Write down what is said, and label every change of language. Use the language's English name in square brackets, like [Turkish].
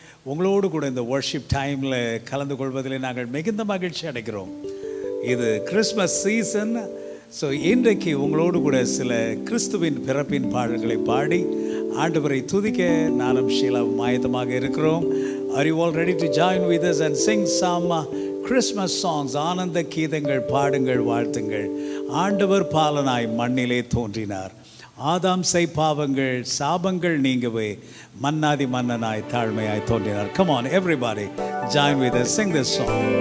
[Tamil] உங்களோடு கூட இந்த வர்ஷிப் டைமில் கலந்து கொள்வதில் நாங்கள் மிகுந்த மகிழ்ச்சி அடைகிறோம். இது கிறிஸ்மஸ் சீசன். ஸோ இன்றைக்கு உங்களோடு கூட சில கிறிஸ்துவின் பிறப்பின் பாடல்களை பாடி ஆண்டவரை துதிக்க நானும் ஷீலாவும் ஆயத்தமாக இருக்கிறோம். [English] Are you all ready to join with us and sing some Christmas songs? [Tamil] ஆனந்த கீதங்கள் பாடுங்கள், வாழ்த்துங்கள். ஆண்டவர் பாலனாய் மண்ணிலே தோன்றினார், ஆதாம் செய் பாவங்கள் சாபங்கள் நீங்கவே மன்னாதி மன்னனாய் தாழ்மையாய் தோன்றினார். [English] Come on everybody, join with us, sing this song.